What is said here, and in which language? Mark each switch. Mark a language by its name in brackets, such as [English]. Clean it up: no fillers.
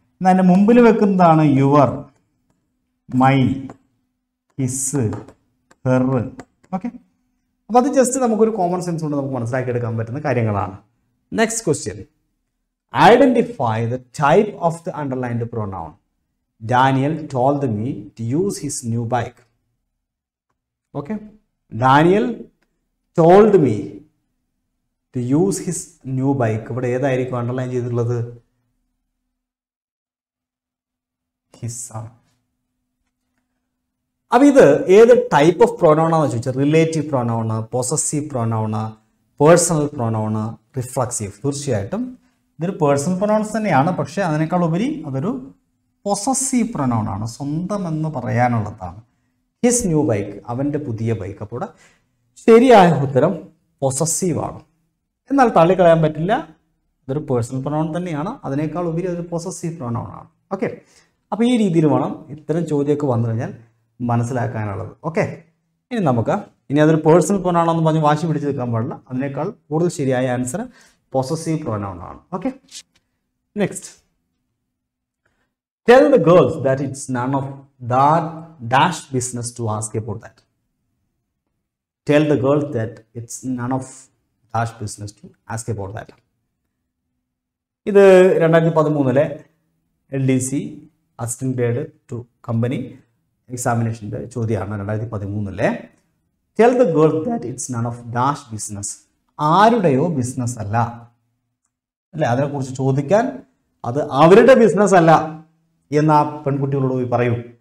[Malayalam] എന്നാൽ അതിൻ്റെ മുമ്പിൽ വെക്കുന്നതാണ് your, my, his, her. Okay, അപ്പോൾ അത് ജസ്റ്റ് നമുക്കൊരു കോമൺ സെൻസ് കൊണ്ട് നമുക്ക് മനസ്സിലാക്കിയെടുക്കാൻ പറ്റുന്ന കാര്യങ്ങളാണ്. [English] Next question, identify the type of the underlined pronoun. Daniel told me to use his new bike. Okay, Daniel told me to use his new bike. [Malayalam] ഇവിടെ ഏതായിരിക്കും underline ചെയ്തിട്ടുള്ളത്? ഹിസ് ആണ്. അപ്പോൾ ഇത് ഏത് ടൈപ്പ് ഓഫ് പ്രൊനൗൺ ആണെന്ന് ചോദിച്ചാൽ relative പ്രൊനൗണ്, possessive പ്രൊനൗണ്, personal പ്രൊനൗണ്, reflexive. തീർച്ചയായിട്ടും ഇതൊരു പേഴ്സണൽ പ്രൊനൗൺസ് തന്നെയാണ്, പക്ഷേ അതിനേക്കാൾ ഉപരി അതൊരു പൊസസീവ് പ്രൊനൗൺ ആണ്, സ്വന്തം എന്ന് പറയാനുള്ളതാണ്. [English] his new bike, [Malayalam] അവൻ്റെ പുതിയ ബൈക്ക്. അപ്പോൾ ഇവിടെ ശരിയായ ഉത്തരം പൊസസീവ് ആണ്. എന്നാൽ തള്ളിക്കളയാൻ പറ്റില്ല, ഇതൊരു പേഴ്സണൽ പ്രൊനൗൺ തന്നെയാണ്, അതിനേക്കാൾ ഉപരി അതൊരു പൊസസീവ് പ്രൊനൗൺ ആണ്. ഓക്കെ, അപ്പോൾ ഈ രീതിയിൽ വേണം ഇത്തരം ചോദ്യമൊക്കെ വന്നു കഴിഞ്ഞാൽ മനസ്സിലാക്കാനുള്ളത്. ഓക്കെ, ഇനി അതൊരു പേഴ്സണൽ പ്രൊനൗൺ എന്ന് പറഞ്ഞ് വാശി പിടിച്ച് നിൽക്കാൻ പാടില്ല, അതിനേക്കാൾ കൂടുതൽ ശരിയായ ആൻസർ പൊസസീവ് പ്രൊനൗൺ ആണ്. [English] Okay, next, tell the girls that it's none of that dash business to ask about that. Tell the girls that it's none of dash business to ask about that. [Malayalam] ഇത് 2013 LDC assistant grade two company എക്സാമിനേഷൻ്റെ ചോദ്യമാണ്. [English] 2013 tell the girls that it's none of dash business. [Malayalam] ആരുടെയോ business അല്ല അല്ലേ, അതിനെക്കുറിച്ച് ചോദിക്കാൻ അത് അവരുടെ business അല്ല എന്ന് ആ പെൺകുട്ടികളോട് പോയി പറയൂ.